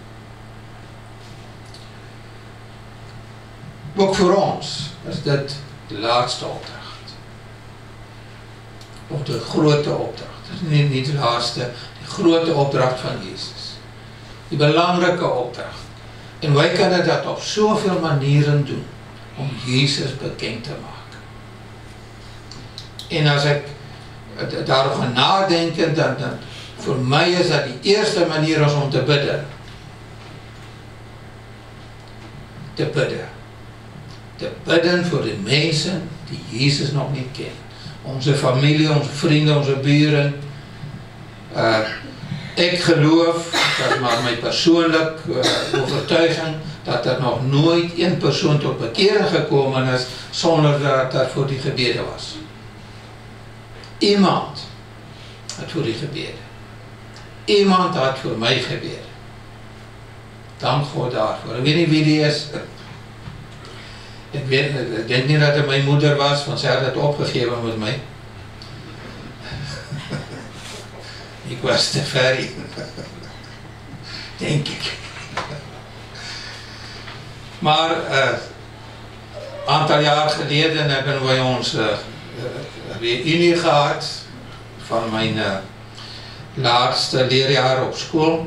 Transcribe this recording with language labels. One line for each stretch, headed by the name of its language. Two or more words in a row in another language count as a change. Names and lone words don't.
Dutch: Ook voor ons is dit de laatste opdracht. Of de grote opdracht. Het is niet de laatste, de grote opdracht van Jezus. Die belangrijke opdracht. En wij kunnen dat op zoveel manieren doen, om Jesus
Afrikaans: bekend te maak. En as ek daarop gaan nadenken, dan vir my is dat die eerste manier is om te bidde. Te bidde. Te bidden vir die mense die Jesus nog nie ken.
Dutch: Onze familie, onze vrienden, onze buren. Ek geloof, dat maar my persoonlijk overtuiging, dat er nog nooit een persoon tot bekering gekomen is,
Afrikaans: sonder dat daar voor die gebede was. Iemand het voor die gebede. Iemand het voor my gebede. Dank God daarvoor. Ek weet nie wie die is. Ek denk nie dat het my moeder was, want sy het het opgegeven met my. Ek was te ver, denk ek.
Dutch: Maar aantal jaar geleden hebben wij ons reunie gehad van mijn laatste leerjaar op school.